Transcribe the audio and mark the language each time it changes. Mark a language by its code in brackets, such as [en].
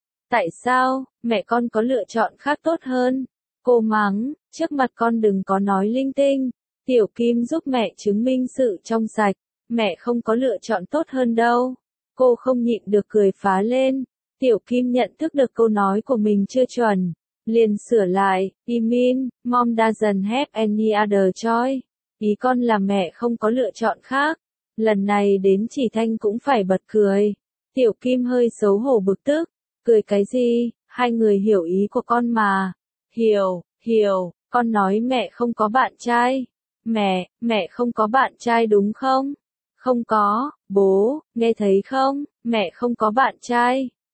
[vi] Tại sao, mẹ con có lựa chọn khác tốt hơn? Cô mắng, trước mặt con đừng có nói linh tinh. Tiểu Kim giúp mẹ chứng minh sự trong sạch. Mẹ không có lựa chọn tốt hơn đâu. Cô không nhịn được cười phá lên. Tiểu Kim nhận thức được câu nói của mình chưa chuẩn. Liền sửa lại, [en] I mean, mom doesn't have any other choice. [vi] Ý con là mẹ không có lựa chọn khác. Lần này đến Chỉ Thanh cũng phải bật cười. Tiểu Kim hơi xấu hổ bực tức. Cười cái gì, hai người hiểu ý của con mà. Hiểu, hiểu, con nói mẹ không có bạn trai. Mẹ không có bạn trai đúng không? Không có, bố, nghe thấy không, mẹ không có bạn trai.